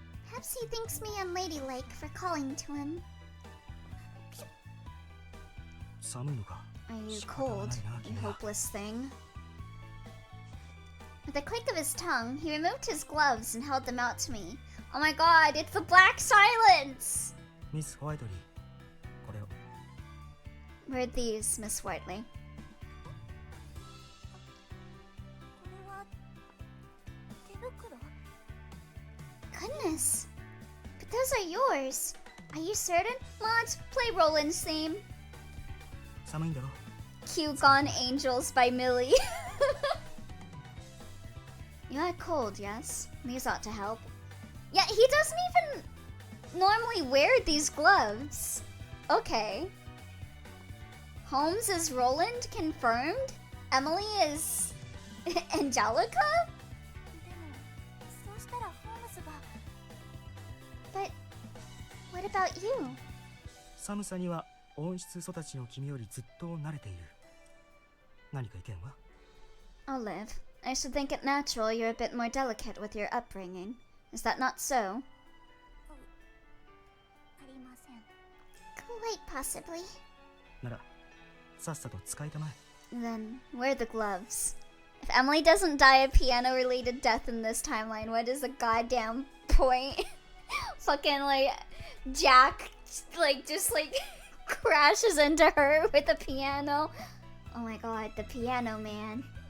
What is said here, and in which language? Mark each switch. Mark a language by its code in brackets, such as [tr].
[en] Perhaps he thinks me unladylike for calling to him. [ja] 寒いのか [en] Are you [ja] 仕方が [en] cold, [ja] ないな [en] you [ja] 君は [en] hopeless thing? With a click of his tongue, he removed his gloves and held them out to me. Oh my god, it's the Black Silence! [ja] ミス・ホワイトリーこれを [en] Where are these, Miss Whiteley? [ja] これは手袋 [en] Goodness! But those are yours! Are you certain? Let's play Roland's theme. [ja] 寒いんだろ。 [en] Cute Gone Angels by Millie. You are cold, yes? These ought to help. Yeah, he doesn't even normally wear these gloves. Okay. Holmes is Roland, confirmed. Emily is Angelica? [ja] そうしたらホームズが [en] But what about you? [ja] 寒さには温室育ちの君よりずっと慣れている。何か意見は？ [en] Olive, I should think it natural you're a bit more delicate with your upbringing. Is that not so? [ja] ありません。 [en] Quite possibly. [ja] ならさっさと使いたまえ。 [en] Then wear the gloves. If Emily doesn't die a piano-related death in this timeline, what is the goddamn point? Fucking like Jack just crashes into her with a piano. Oh my god, the piano man.